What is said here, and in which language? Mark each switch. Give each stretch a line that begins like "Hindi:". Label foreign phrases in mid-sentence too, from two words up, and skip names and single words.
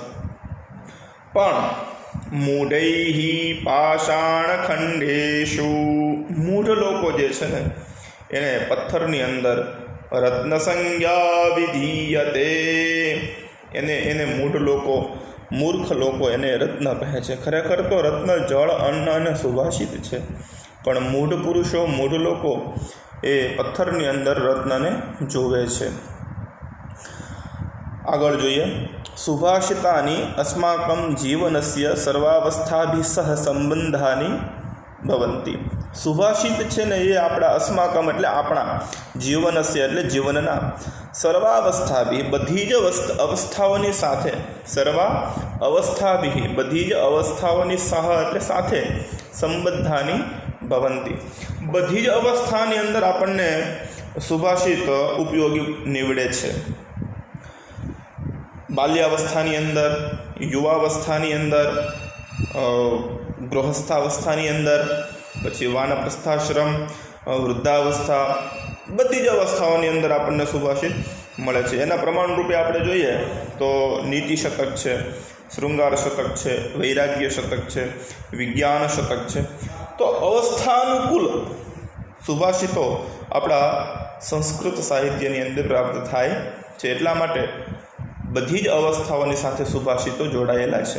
Gujarati: પણ
Sanskrit: मूढैः पाषाणखंडेषु,
Gujarati: મૂઢ લોકો જે છે ને એને પથ્થરની અંદર
Sanskrit: रत्न संज्ञा विधीयते,
Gujarati: એને મૂઢ લોકો, મૂર્ખ લોકો એને રત્ન કહે છે। ખરેખર તો રત્ન જળ, અન્ન અને સુભાષિત છે, પણ મૂઢ પુરુષો, મૂઢ લોકો એ પથ્થરની અંદર રત્નને જોવે છે। આગળ જોઈએ।
Sanskrit: सुभाषितानि अस्माकं जीवनस्य सर्वावस्थाभिः सह संबंधानि भवन्ति।
Gujarati: સુભાષિત છે ને યે આપણા અસ્માકમ એટલે આપણા જીવનસ્ય એટલે જીવનના સર્વાવસ્થાભિઃ બધી જ અવસ્થાઓની સાથે,
Sanskrit: सर्वा अवस्थाभिः
Gujarati: બધી જ અવસ્થાઓની સહ એટલે સાથે
Sanskrit: संबद्धानि भवन्ति।
Gujarati: બધી જ અવસ્થાની અંદર આપણને સુભાષિત ઉપયોગી નિવડે છે। બાલ્યાવસ્થાની અંદર, યુવાવસ્થાની અંદર, ગૃહસ્થાવસ્થાની અંદર, પછી વાનપ્રસ્થાશ્રમ, વૃદ્ધાવસ્થા, બધી જ અવસ્થાઓની અંદર આપને સુભાષિત મળે છે। એના પ્રમાણ રૂપે આપણે જોઈએ તો નીતિ શતક છે, શૃંગાર શતક છે, વૈરાગ્ય શતક છે, વિજ્ઞાન શતક છે. તો અવસ્થાનુકૂળ સુભાષિતો આપણા સંસ્કૃત સાહિત્યની અંદર પ્રાપ્ત થાય છે. એટલા માટે બધી જ અવસ્થાઓની સાથે સુભાષિતો જોડાયેલા છે.